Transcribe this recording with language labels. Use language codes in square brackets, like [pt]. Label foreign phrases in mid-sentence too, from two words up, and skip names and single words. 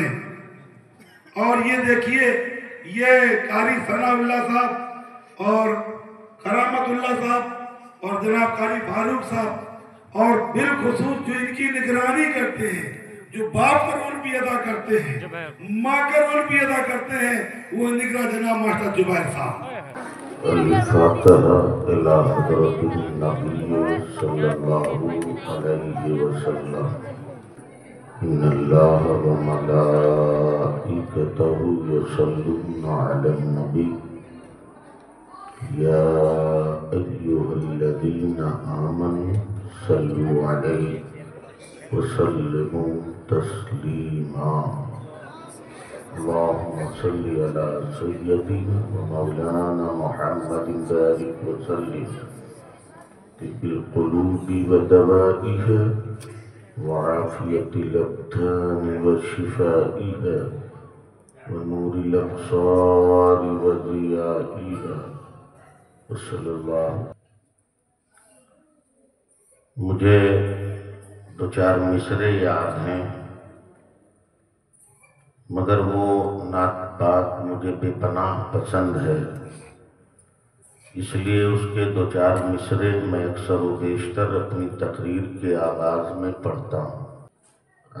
[ur] اور یہ دیکھیے یہ قاری ثناء اللہ صاحب اور کرامت اللہ صاحب اور جناب قاری فاروق صاحب اور بالخصوص جو ان کی نگرانی کرتے ہیں، جو باپ کا رول بھی ادا کرتے ہیں، ماں کا رول بھی ادا کرتے ہیں، وہ نگران جناب ماسٹر زبیر صاحب. [ar] الفاتحة إلى حضرة النبي صلى الله عليه وسلم. إن الله وملائكته يصلون على النبي يا أيها الذين آمنوا صلوا عليه وسلموا تسليما. اللهم صل على سيدنا ومولانا محمد بارك وسلم طب القلوب ودوائها وعافية الأبدان وشفائها ونور الأبصار وضيائها وصلى الله. [ur] مجھے دو چار مصرعے یاد ہیں مگر وہ نعت پاک مجھے بے پناہ پسند ہے، اس لیے اس کے دو چار مصرعے میں اکثر و بیشتر اپنی تقریر کے آغاز میں پڑھتا ہوں.